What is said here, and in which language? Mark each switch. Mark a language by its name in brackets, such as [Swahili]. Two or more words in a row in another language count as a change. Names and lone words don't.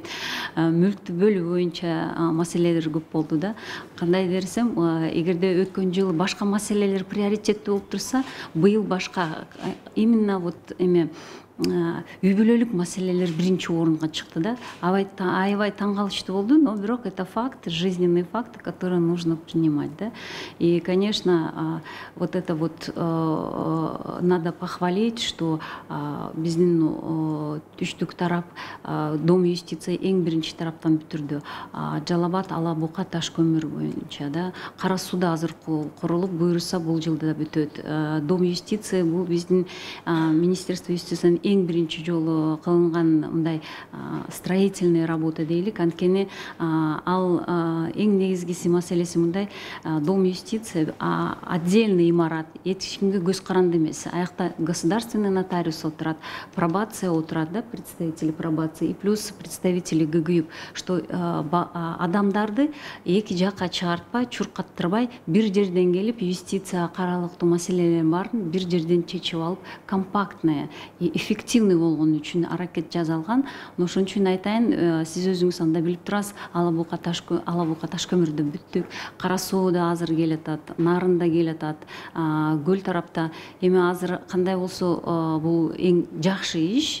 [Kyrgyz] Мүлктү бөлүү боюнча маселелер көп болду да. Кандай десем, эгерде өткөн жылы башка маселелер приоритеттүү болуп турса, быйыл башка [Russian] именно вот [Kyrgyz] эме үй бүлөлүк маселелер биринчи орунга чыкты да. Аябай таң калыштуу болду, [Russian] но бирок это факт, жизненный факт, который нужно принимать, да. И, конечно, вот это вот надо похвалить, что [Kyrgyz] биздин түштүк тарап, Дом юстиция эң биринчи тараптан бүтүрдү. Жалал Абад, Ала Бука, Таш көмүр боюнча да. Кара Сууда азыр курулуп, буйруса бул жылда да бүтөт. Дом юстиция бул биздин [Russian] министерство юстициянын [Kyrgyz] эң биринчи жолу кылынган мындай [Russian] строительный работа [Kyrgyz] дейлик. Анткени ал эң негизгиси маселеси мындай, Дом юстиция отдельный имарат, эч кимге көз каранды эмес. Аякта [Russian] государственный нотариус [Kyrgyz] отурат, пробация отурат, да, [Russian] представители пробации и плюс представители ГГЮП, что [Kyrgyz] адамдарды эки жакка чыгартпай, чуркаттырбай, бир жерден келип юстиция каралыктуу маселелердин баарын бир жерден чечип алып, [Russian] компактный и эффективный [Kyrgyz] болгон үчүн аракет жасалган. Ошон үчүн айтайын, сиз өзүңүз анда билип турасыз, Ала Бука Таш көмүрдө бүттүк, Кара Сууда азыр келатат, Нарында келатат, Көл тарапта. Эми азыр кандай болсо, бул эң жакшы иш.